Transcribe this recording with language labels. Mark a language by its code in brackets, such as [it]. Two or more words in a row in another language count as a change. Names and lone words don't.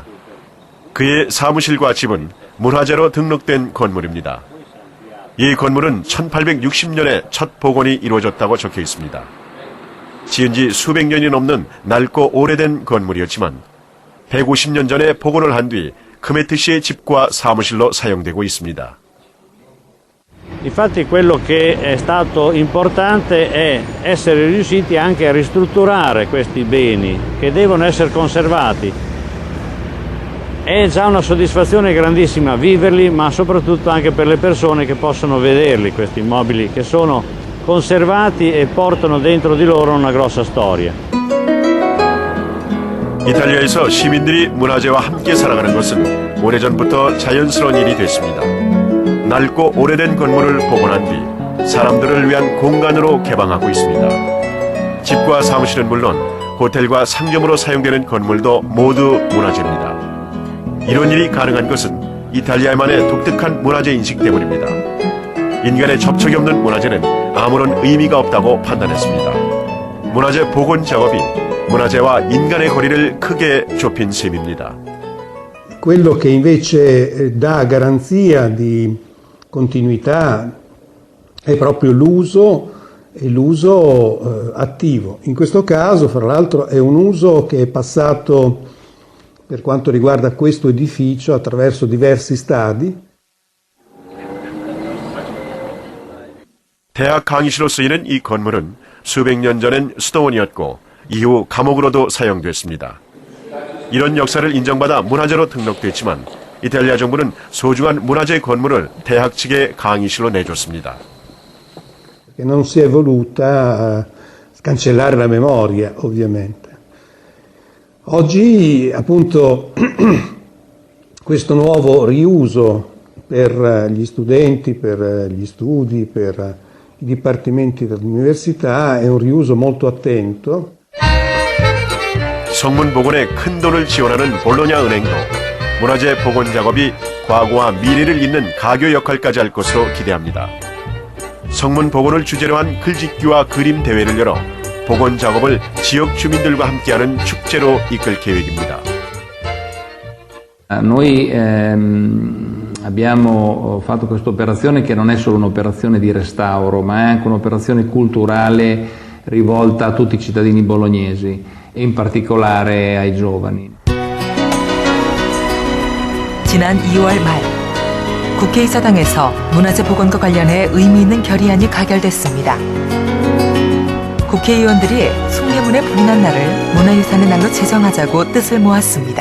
[ko] 그의 사무실과 집은 문화재로 등록된 건물입니다. 이 건물은 1860년에 첫 복원이 이루어졌다고 적혀 있습니다. 지은 지 수백 년이 넘는 낡고 오래된 건물이었지만 150년 전에 복원을 한 뒤 크메트 씨의 집과 사무실로 사용되고 있습니다. [it] Infatti quello che è stato importante è essere riusciti anche a ristrutturare questi beni che devono essere conservati. È già una soddisfazione grandissima viverli, ma soprattutto anche per le persone che possono vederli, questi immobili che sono conservati e portano dentro di loro una grossa storia. [ko] 이탈리아에서 시민들이 문화재와 함께 살아가는 것은 오래전부터 자연스러운 일이 됐습니다. 낡고 오래된 건물을 복원한 뒤 사람들을 위한 공간으로 개방하고 있습니다. 집과 사무실은 물론 호텔과 상점으로 사용되는 건물도 모두 문화재입니다. 이런 일이 가능한 것은 이탈리아만의 독특한 문화재 인식 때문입니다. 인간의 접촉이 없는 문화재는 아무런 의미가 없다고 판단했습니다. 문화재 복원 작업이 문화재와 인간의 거리를 크게 좁힌 셈입니다. [it] Quello che invece dà garanzia di continuità è proprio l'uso e l'uso attivo. In questo caso, fra l'altro, è un uso che è passato per quanto riguarda questo edificio attraverso diversi stadi. [ko] 대학 강의실로 쓰이는 이 건물은 수백 년 전엔 수도원이었고 이후 감옥으로도 사용됐습니다. 이런 역사를 인정받아 문화재로 등록됐지만 이탈리아 정부는 소중한 문화재 건물을 대학 측의 강의실로 내줬습니다. [it] Non si è voluta cancellare la memoria, ovviamente. Oggi, appunto, questo nuovo riuso per gli studenti, per gli studi, per i dipartimenti dell'università è un riuso molto attento. [ko] 성문 복원에 큰 돈을 지원하는 볼로냐 은행도 문화재 복원 작업이 과거와 미래를 잇는 가교 역할까지 할 것으로 기대합니다. 성문 복원을 주제로 한 글짓기와 그림 대회를 열어 복원 작업을 지역 주민들과 함께하는 축제로 이끌 계획입니다. [it] Noi abbiamo fatto questa operazione che non è solo un'operazione di restauro, ma è anche un'operazione culturale rivolta a tutti i cittadini bolognesi in particolare ai giovani. [ko] 지난 2월 말 국회의사당에서 문화재 복원과 관련해 의미 있는 결의안이 가결됐습니다. 국회의원들이 숭례문에 불이 난 날을 문화유산의 날로 제정하자고 뜻을 모았습니다.